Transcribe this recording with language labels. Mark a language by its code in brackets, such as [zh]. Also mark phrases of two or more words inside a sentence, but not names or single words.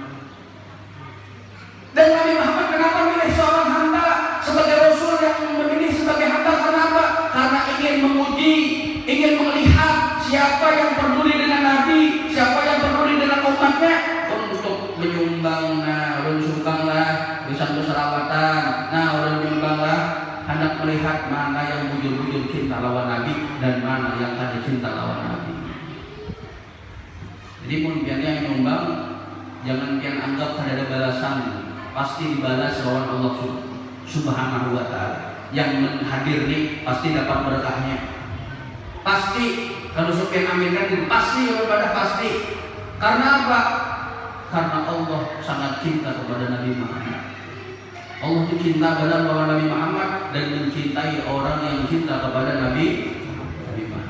[id] Dan Nabi Muhammad kenapa milih seorang hamba sebagai Rasul yang memilih sebagai hamba? Kenapa? Karena ingin menguji, ingin melihat siapa yang peduli dengan Nabi, siapa yang peduli dengan umatnya, untuk menyumbang. Nah, orang sumbanglah bisa berselawatan. Nah, orang menyumbanglah hendak melihat mana yang bujur-bujur cinta lawan Nabi dan mana yang ada cinta lawan Nabi. Jadi pun pian yang nyumbang, jangan pian anggap ada balasan, pasti dibalas lawan Allah [ar] Subhanahu Wa Taala. [id] Yang hadir nih pasti dapat berkahnya. Pasti kalau sekian aminkan itu pasti daripada pasti. Karena apa? Karena Allah sangat cinta kepada Nabi Muhammad. Allah itu cinta benar kepada Nabi Muhammad dan mencintai orang yang cinta kepada Nabi Muhammad.